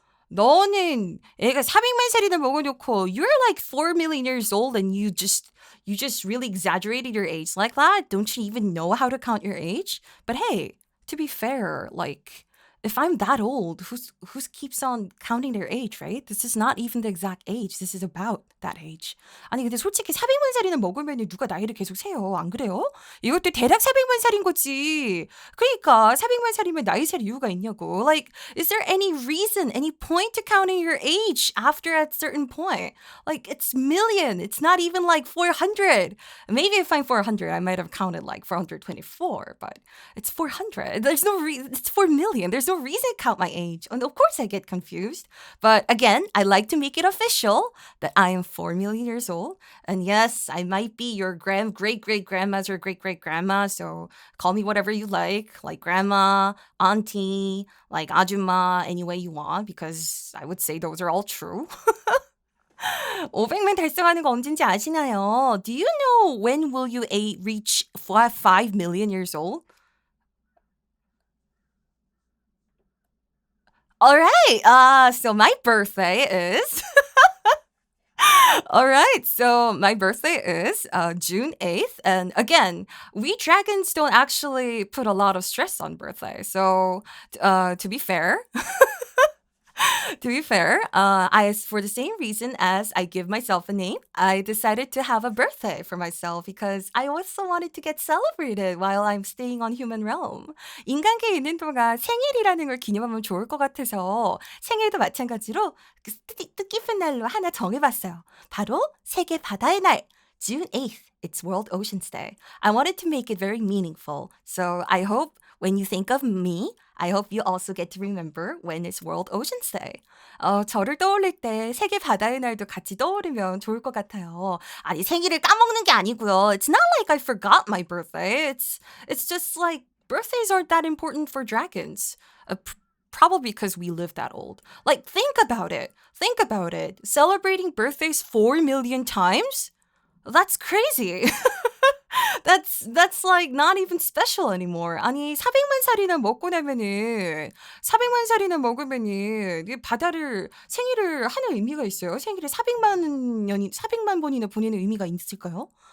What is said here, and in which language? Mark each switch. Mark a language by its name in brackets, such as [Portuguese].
[Korean] 너는 애가 400만 살이나 먹어놓고 [English] you're like 4 million years old and you just really exaggerated your age like that? Don't you even know how to count your age? But hey, to be fair, like if I'm that old, who's keeps on counting their age, right? This is not even the exact age. This is about that age. [Korean] 아니 근데 솔직히 400만 살이나 먹으면 누가 나이를 계속 세요. 안 그래요? 이것도 대략 400만 살인 거지. 그러니까 400만 살이면 나이 셀 이유가 있냐고. [English] Like, is there any reason, any point to counting your age after a certain point? Like, it's million. It's not even like 400. Maybe if I'm 400, I might have counted like 424, but it's 400. There's no reason. It's 4 million. There's no reason to count my age. And of course I get confused. But again, I like to make it official that I am 4 million years old. And yes, I might be your great-great-grandma's or great-great-grandma. So call me whatever you like grandma, auntie, like ajumma, any way you want, because I would say those are all true. [Korean] 500만 달성하는 거 언젠지 아시나요? [English] Do you know when will you reach 5 million years old? All right. So my birthday is all right. So my birthday is June 8th. And again, we dragons don't actually put a lot of stress on birthday. So to be fair, To be fair, for the same reason as I give myself a name, I decided to have a birthday for myself because I also wanted to get celebrated while I'm staying on human realm. [Korean] 인간계에 있는 동안 생일이라는 걸 기념하면 좋을 것 같아서 생일도 마찬가지로 뜻깊은 날로 하나 정해봤어요. 바로 세계 바다의 날, [English] June 8th. It's World Oceans Day. I wanted to make it very meaningful. So I hope when you think of me, I hope you also get to remember when it's World Oceans Day. [Korean] 저를 떠올릴 때 세계 바다의 날도 같이 떠오르면 좋을 것 같아요. 아니, 생일을 까먹는 게 아니고요. [English] It's not like I forgot my birthday. It's just like birthdays aren't that important for dragons. Probably because we live that old. Like, think about it. Think about it. Celebrating birthdays 4 million times? That's crazy. That's like not even special anymore. [Korean] 아니 400만 살이나 먹고 나면은 400만 살이나 먹으면은 이 바다를 생일을 하는 의미가 있어요. 생일을 400만 번이나 보내는 의미가 있을까요?